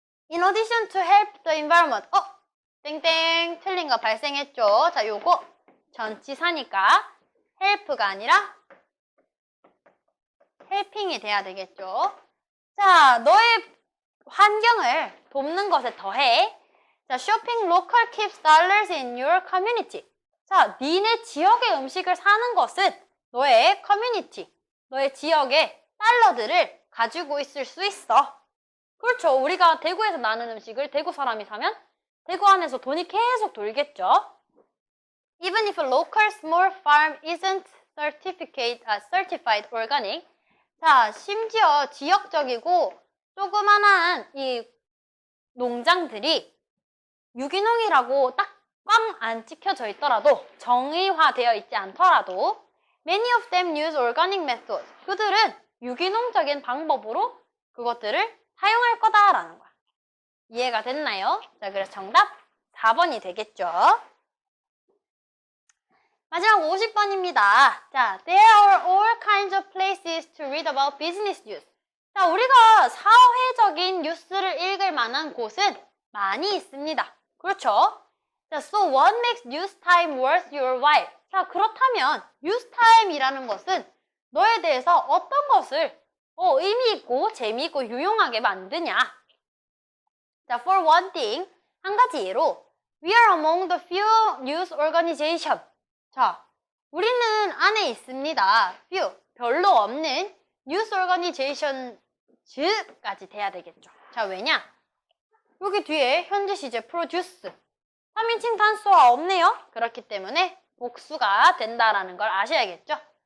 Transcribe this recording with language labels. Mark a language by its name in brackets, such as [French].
[English] In addition to help the environment. [Korean] 땡땡 틀린 거 발생했죠. 자, 요거 전치사니까 help가 아니라 helping이 돼야 되겠죠. 자, 너의 환경을 돕는 것에 더해. [English] 자, shopping local keeps dollars in your community. [Korean] 자, 니네 지역의 음식을 사는 것은 너의 커뮤니티, 너의 지역의 달러들을 가지고 있을 수 있어. 그렇죠. 우리가 대구에서 나는 음식을 대구 사람이 사면 대구 안에서 돈이 계속 돌겠죠. [English] Even if a local small farm isn't certified organic. [Korean] 자, 심지어 지역적이고 조그만한 이 농장들이 유기농이라고 딱 꽝 안 찍혀져 있더라도, 정의화되어 있지 않더라도 [English] many of them use organic methods. [Korean] 그들은 유기농적인 방법으로 그것들을 사용할 거다라는 거야. 이해가 됐나요? 자, 그래서 정답 4번이 되겠죠. 마지막 50번입니다. [English] 자, there are all kinds of places to read about business news. [Korean] 자, 우리가 사회적인 뉴스를 읽을 만한 곳은 많이 있습니다. 그렇죠? [English] 자, so what makes news time worth your while? [Korean] 자, 그렇다면 news time이라는 것은 너에 대해서 어떤 것을 의미 있고 재미있고 유용하게 만드냐? [English] 자, for one thing, [Korean] 한 가지 예로 [English] we are among the few news organization. [Korean] 자, 우리는 안에 있습니다. few, 별로 없는 news organizations까지 돼야 되겠죠. 자, 왜냐? 여기 뒤에 현재 시제 produce, 3인칭 단수가 없네요. 그렇기 때문에 복수가 된다라는 걸 아셔야겠죠.